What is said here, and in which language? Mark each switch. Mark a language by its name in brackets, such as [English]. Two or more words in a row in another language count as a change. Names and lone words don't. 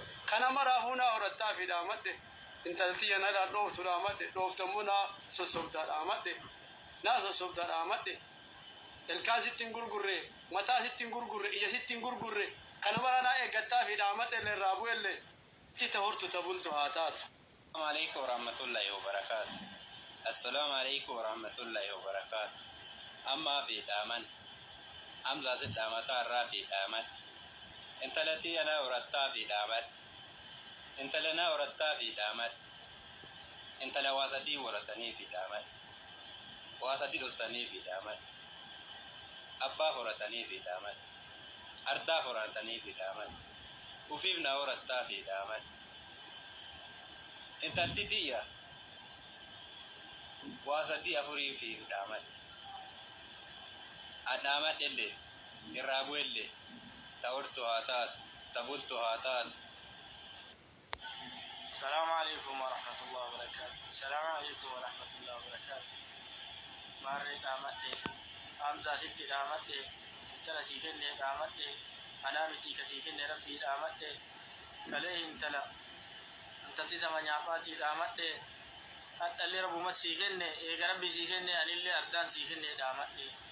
[Oromo] Kana maraa huu naa horattaaf hidhaamadhe. Intala tiyya na dhaan dhooftu hidhaamadhe. Dhooftammoo naa sossobdaa hidhaamadhe. Naa sossobdaa hidhaamadhe. Ilkaan sitti hin gurgurre, mataa sitti hin gurgurre, ija sitti hin gurgurre. Kana maraa naa eeggattaaf hidhaamadhe illee irraa bu'e illee. Itti ta hortu ta bultu haa taatu. [Arabic] السلام عليكم ورحمة الله وبركاته. السلام عليكم ورحمة الله وبركاته. [Oromo] Ammaa fi dhaaman. Amsaa si dhaamataa irraa fi dhaaman. Intalatti ana horattaa fi dhaaman. Intala na horattaa fi dhaaman. Intala waa sadii horatanii fi dhaaman. Waa sadii dhoksanii fi dhaaman. Abbaa horatanii fi dhaaman. Ardaa horatanii fi dhaaman. Ufiif na horattaa fi dhaaman. Intalti tiyya waa sadii afurii fi dhaaman. Adhaaman illee, irraa bu'e illee, ta hortu haa taatu, ta bultu haa taatu. [Arabic] السلام عليكم ورحمة الله وبركاته. السلام عليكم ورحمة الله وبركاته. [Oromo] Maarree dhaamadhe, Hamzaa sitti dhaamadhe, intala sii kenne dhaamadhe, anaa miti ka sii kenne Rabbii dhaamadhe, kalee intala, intalti tama nyaaphaati dhaamadhe, hadhallee Rabbuma sii kenne, eega Rabbi sii kenne, anillee ardaan sii kenne dhaamadhe.